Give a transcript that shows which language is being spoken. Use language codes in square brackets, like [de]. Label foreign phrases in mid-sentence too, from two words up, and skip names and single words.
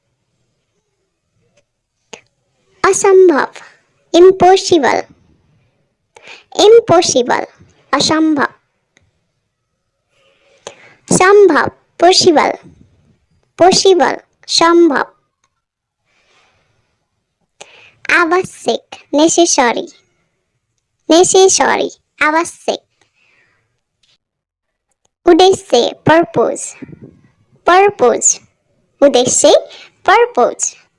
[hi] असंभव, [en] impossible, impossible, [hi] असंभव। संभव, [en] possible, possible, [hi] संभव। आवश्यक, [en] necessary, necessary, [hi] आवश्यक। उद्देश्य, [en] purpose, purpose, [hi] उद्देश्य, पर्पज।